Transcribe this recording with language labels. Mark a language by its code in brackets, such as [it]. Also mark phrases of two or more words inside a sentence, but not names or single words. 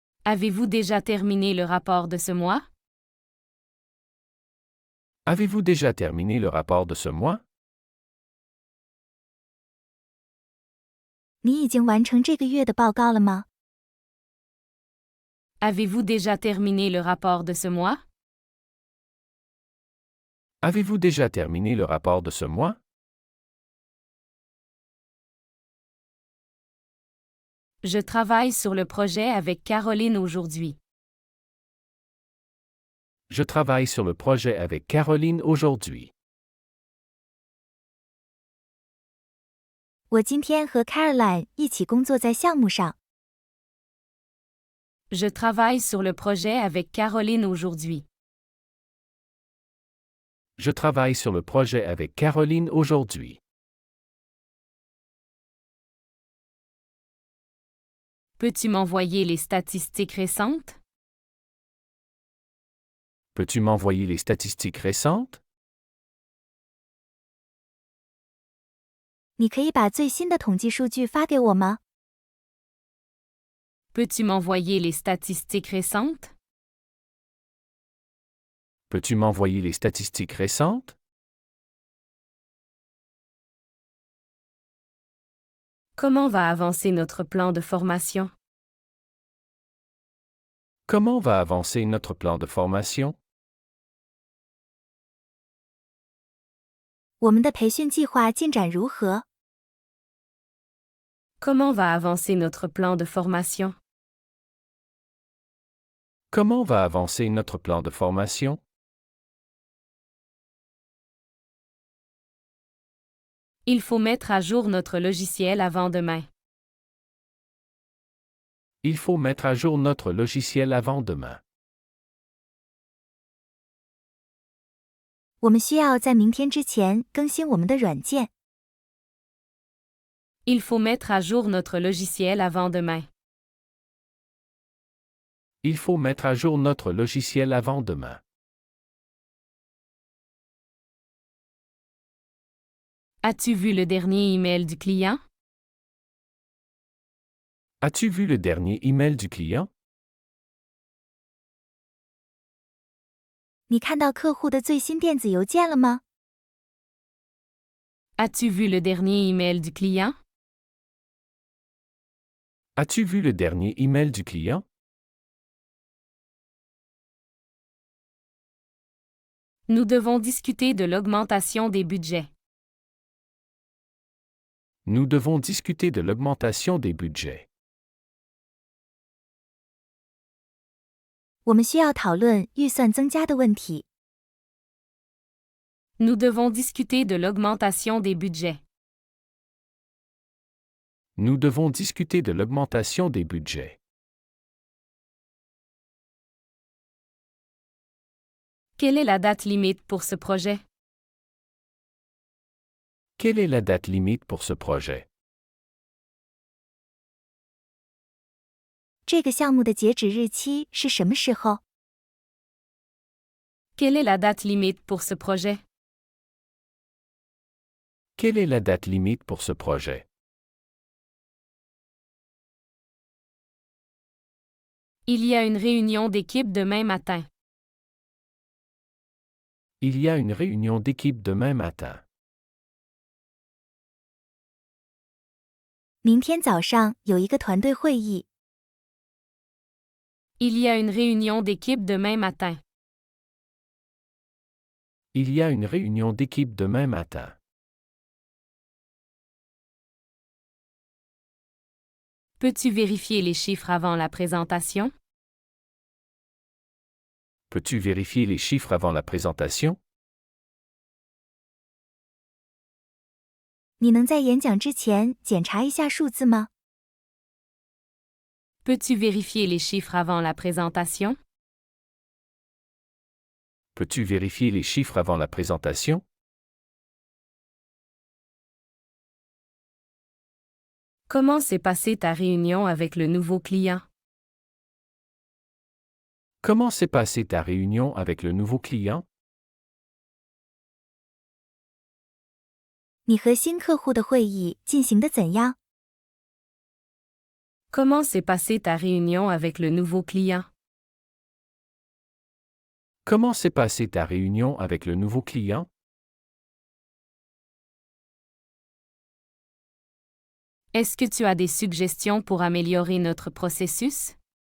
[fr] Avez-vous déjà terminé le rapport de ce mois? Avez-vous déjà terminé le rapport de ce mois? [zh] 你已经完成这个月的报告了吗？ [fr] Avez-vous déjà terminé le rapport de ce mois? Avez-vous déjà terminé le rapport de ce mois? Je travaille sur le projet avec Caroline aujourd'hui. Je travaille sur le projet avec Caroline aujourd'hui. [zh] 我今天和 Caroline 一起工作在项目上。 [fr] Je travaille sur le projet avec Caroline aujourd'hui. Je travaille sur le projet avec Caroline aujourd'hui. Peux-tu m'envoyer les statistiques récentes? Peux-tu m'envoyer les statistiques récentes? [zh] 你可以把最新的统计数据发给我吗？ [fr] Peux-tu m'envoyer les statistiques récentes? Peux-tu m'envoyer les statistiques récentes? Comment va avancer notre plan de formation? Comment va avancer notre plan de formation? [zh] 我们的培训计划进展如何？ [fr] Comment va avancer notre plan de formation? Comment va avancer notre plan de formation? Il faut mettre à jour notre logiciel avant demain. Il faut mettre à jour notre logiciel avant demain. [zh] 我们需要在明天之前更新我们的软件。 [fr] Il faut mettre à jour notre logiciel avant demain. Il faut mettre à jour notre logiciel avant demain. As-tu vu le dernier email du client? As-tu vu le dernier email du client? [zh] 你看到客户的最新电子邮件了吗？ [fr] As-tu vu le dernier email du client? As-tu vu le dernier email du client? Nous devons discuter de l'augmentation des budgets. Nous devons discuter de l'augmentation des budgets. [zh] 我们需要讨论预算增加的问题。 [fr] Nous devons discuter de l'augmentation des budgets. Nous devons discuter de l'augmentation des budgets. Quelle est la date limite pour ce projet? Quelle est la date limite pour ce projet? [zh] 这个项目的截止日期是什么时候？ [fr] Quelle est la date limite pour ce projet? Quelle est la date limite pour ce projet? Il y a une réunion d'équipe demain matin. Il y a une réunion d'équipe demain matin. [zh] 明天早上有一个团队会议。 [fr] Il y a une réunion d'équipe demain matin. Il y a une réunion d'équipe demain matin. Peux-tu vérifier les chiffres avant la présentation? Peux-tu vérifier les chiffres avant la présentation? [zh] 你能在演讲之前检查一下数字吗？ [fr] Peux-tu vérifier les chiffres avant la présentation? Peux-tu vérifier les chiffres avant la présentation? Comment s'est passée ta réunion avec le nouveau client? Comment s'est passée ta réunion avec le nouveau client? [zh] 你和新客户的会议进行得怎样？ [fr] Comment s'est passée ta réunion avec le nouveau client? Comment s'est passée ta réunion avec le nouveau client? Est-ce que tu as des suggestions pour améliorer notre processus?